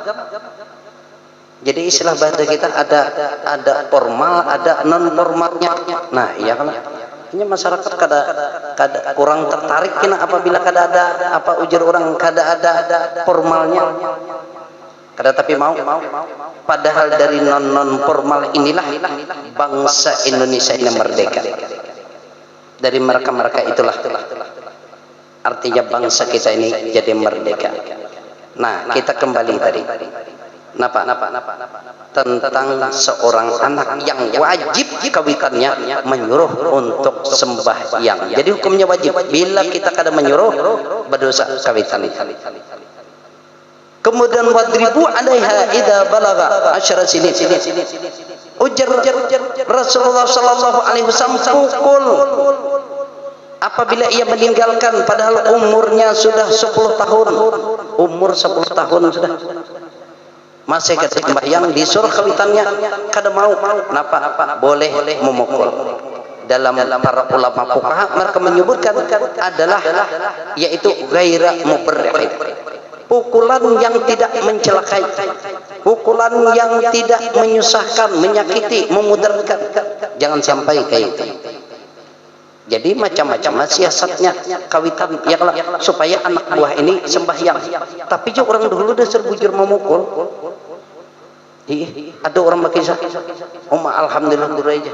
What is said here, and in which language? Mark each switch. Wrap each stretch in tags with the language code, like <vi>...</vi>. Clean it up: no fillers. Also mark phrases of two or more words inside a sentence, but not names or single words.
<id>Jadi istilah bahasa kita ada formal, ada non formalnya. Nah, iya kan?</id> <bjn>Ini masyarakat kada kurang tertarik kena apabila kada ada apa ujar orang kada ada formalnya. Kada tapi mau.</bjn> <id>Padahal dari non formal inilah bangsa Indonesia ini merdeka. Dari mereka itulah artinya bangsa kita ini jadi merdeka.</id> <bjn>Nah, kita kembali tadi. Napa?</bjn> <id>Tentang seorang anak yang wajib kawitannya menyuruh untuk sembahyang. Jadi hukumnya wajib.</id> <bjn>Bila kita kada menyuruh berdosa kawitan.</bjn> <ar>Kemudian واضربوا عليها إذا بلغ 10 سنين.</ar> <id>Ujar Rasulullah</id> <ar>صلى الله عليه وسلم</ar> <id>pukul apabila ia meninggalkan padahal umurnya sudah 10 tahun. Umur 10 tahun sudah.</id> <bjn>Masih kada sembahyang disuruh kawitannya kada mau. Napa? Boleh memukul.</bjn> <id>Dalam para ulama fuqaha mereka menyebutkan adalah yaitu</id> <ar>غير مبرح.</ar> <id>Pukulan yang tidak mencelakai, pukulan yang tidak menyusahkan, menyakiti, memudaratkan,</id> <bjn>jangan sampai kayak itu. Jadi macam-macam siasatnya kawitan ya supaya anak buah ini sembahyang. Tapi juga orang dulu dasar bujur memukul. Ada orang makisah, alhamdulillah aja.</bjn>